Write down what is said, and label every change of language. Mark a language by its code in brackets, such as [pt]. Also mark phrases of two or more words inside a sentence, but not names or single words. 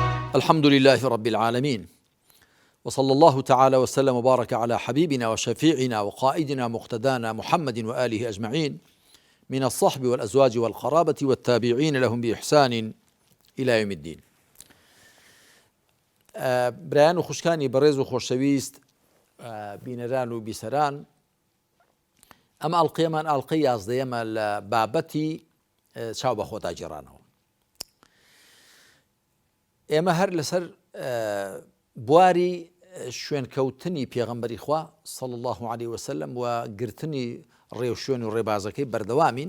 [ar] الحمد لله رب العالمين، وصلى الله تعالى وسلم وبارك على حبيبنا وشفيعنا وقائدنا مقتدانا محمد وآله أجمعين من الصحب والأزواج والقرابة والتابعين لهم بإحسان إلى يوم الدين. [ckb] برایان و خوشکانی بەڕێز و خۆشەویست بینەران و بیسەران، ئەمە ئەڵقەیەمان ئەڵقەی یازدەیەمە لە بابەتی چاو بە خۆتا جێڕانەوە. ئێمە هەر لەسەر بواری شوێنکەوتنی پێغەمبەری خوا [ar] صلی الله عليه وسلم [ckb] و گرتنی ڕێو شوێن و ڕێبازەکەی بەردەوامین.